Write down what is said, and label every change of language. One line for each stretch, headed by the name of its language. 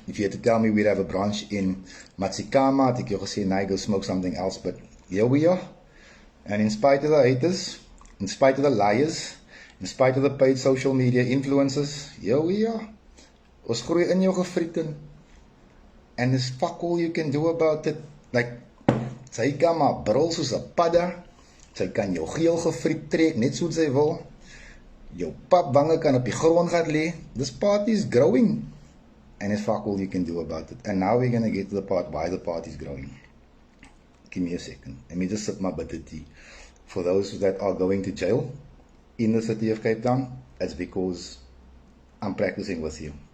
English: If you had to tell me we'd have a branch in Matsikama, I think you'll say, nah, go smoke something else. But here we are. And in spite of the haters, in spite of the liars, in spite of the paid social media influencers, here we are.
Afrikaans: Ons groei in jou gefriet in.
English: And there's fuck all you can do about it.
Afrikaans: Like, sy kan maar brul soos 'n padda. Sy kan jou geel gefriet trek, net soos sy wil. Jou papwange kan op die grond gaan lê.
English: This party is growing. And there's fuck all you can do about it. And now we're going to get to the part why the party is growing. Give me a second. Let me just sip my bitter tea. For those that are going to jail in the city of Cape Town, it's because I'm practicing with you.